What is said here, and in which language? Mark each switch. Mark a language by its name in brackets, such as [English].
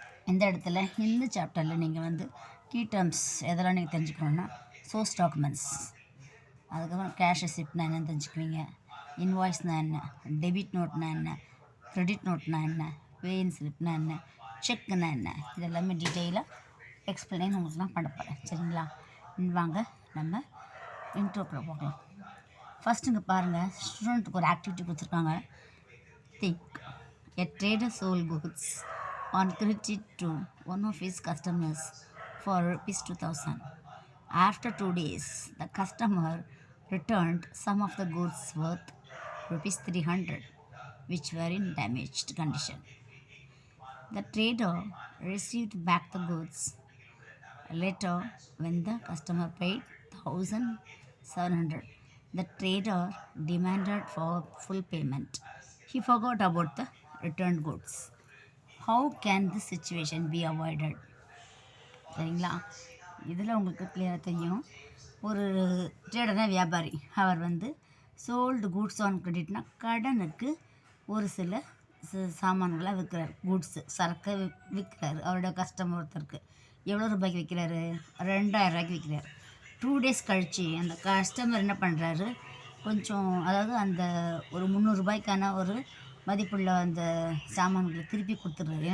[Tamil] இந்த இடத்துல இந்த சாப்டரில் நீங்கள் கீ டேர்ம்ஸ் எதெல்லாம் நீங்கள் தெரிஞ்சுக்கணுன்னா, சோர்ஸ் டாக்குமெண்ட்ஸ், அதுக்கப்புறம் கேஷ் ரெசிப்ட்னா என்னென்னு தெரிஞ்சுக்குவீங்க, இன்வாய்ஸ்னா என்ன, டெபிட் நோட்னா என்ன, கிரெடிட் நோட்னா என்ன, பேயின் ஸ்லிப்னா என்ன, செக்குன்னா என்ன, இதெல்லாமே டீட்டெயிலாக எக்ஸ்பிளைன் உங்களுக்குலாம் பண்ண போகிறேன். சரிங்களா? வாங்க நம்ம இன்ட்ரோக்குள்ள போகலாம். ஃபஸ்ட்டு இங்கே பாருங்கள், ஸ்டூடெண்ட்டுக்கு ஒரு ஆக்டிவிட்டி கொடுத்துருக்காங்க. [English] Think a trader sold goods on credit to one of his customers for ₹2,000. After 2 days, the customer returned some of the goods worth ₹300, which were in damaged condition. The trader received back the goods. Later, when the customer paid $1,700, the trader demanded for full payment. He forgot about the returned goods. How can this situation be avoided? [Tamil] சரிங்களா? இதில் உங்களுக்கு கிளியராக தெரியும். ஒரு ட்ரேடர்னா வியாபாரி, அவர் sold goods on கிரெடிட்னா கடனுக்கு ஒரு சில சாமான்களை விற்கிறார். கூட்ஸு சரக்கு விற்கிறாரு. அவரோட கஸ்டமர் ஒருத்தருக்கு எவ்வளோ ரூபாய்க்கு விற்கிறாரு? 2000 ரூபாய்க்கு விற்கிறார். 2 days கழித்து அந்த கஸ்டமர் என்ன பண்ணுறாரு, கொஞ்சம் அதாவது அந்த ஒரு 300 ரூபாய்க்கான ஒரு மதிப்புள்ள அந்த சாமான்களை திருப்பி கொடுத்துட்றாரு.